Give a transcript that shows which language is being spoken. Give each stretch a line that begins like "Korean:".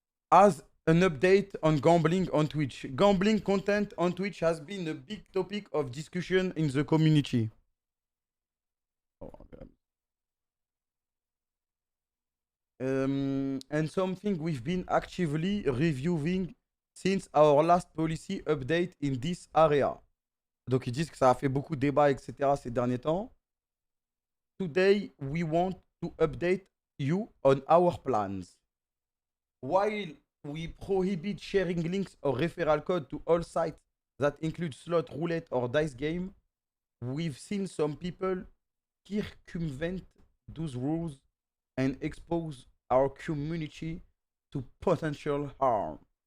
English: As an update on gambling on Twitch. Gambling content on Twitch has been a big topic of discussion in the community. Oh, God. And something we've been actively reviewing since our last policy update in this area.
French: Donc ils disent que ça a fait beaucoup de débats, etc. ces derniers temps.
English: Today, we want to update you on our plans. While we prohibit sharing links or referral code to all sites that include slot, roulette, or dice game, we've seen some people circumvent those rules and expose our community to potential harm.